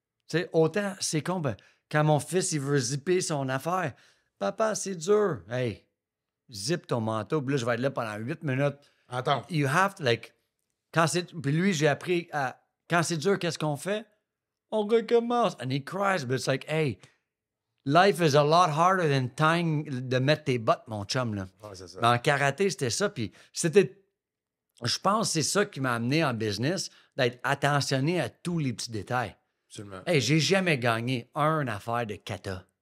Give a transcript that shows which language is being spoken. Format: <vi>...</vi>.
<fr>Tu sais, autant, c'est con, ben, quand mon fils, il veut zipper son affaire, papa, c'est dur. Hey, zip ton manteau, puis là, je vais être là pendant 8 minutes. Attends.</fr> <en>You have to, like,</en> <fr>puis lui, j'ai appris à, quand c'est dur, qu'est-ce qu'on fait? On recommence.</fr> <en>And he cries, but it's like, hey, life is a lot harder than tying</en> <fr>de mettre tes bottes, mon chum, là. Ouais, c'est ça. Mais en karaté, c'était ça, puis c'était, je pense que c'est ça qui m'a amené en business, d'être attentionné à tous les petits détails. Absolument. Hey, j'ai jamais gagné une affaire de kata.</fr>